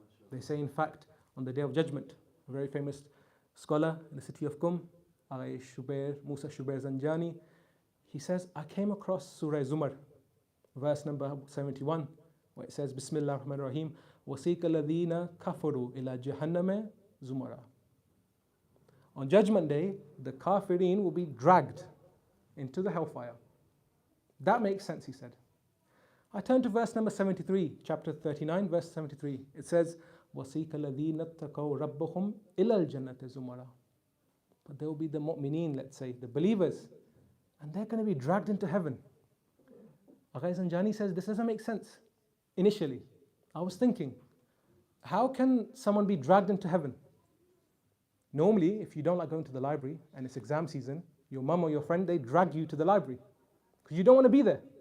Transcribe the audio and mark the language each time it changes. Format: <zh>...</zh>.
<en>They say, in fact, on the Day of Judgment, a very famous scholar in the city of Qum, Musa Shubair Zanjani, he says, I came across Surah Zumar, verse number 71, where it says,</en> <ar>Bismillah ar-Rahman ar-Rahim, وَسِيقَ الَّذِينَ كَفَرُوا إِلَى جَهَنَّمَ زُمَرًا.</ar> <en>On Judgment Day, the kafirin will be dragged into the hellfire. That makes sense, he said. I turn to verse number 73, chapter 39, verse 73. It says,</en> <ar>وَسِيقَ الَّذِينَ اتَّقَوْا رَبَّهُمْ إِلَى الْجَنَّةِ زُمَرًا.</ar> <en>But there will be the mu'mineen, let's say, the believers, and they're going to be dragged into heaven. Aghay Zanjani says, this doesn't make sense. Initially, I was thinking, how can someone be dragged into heaven? Normally, if you don't like going to the library and it's exam season, your mum or your friend, they drag you to the library because you don't want to be there.</en>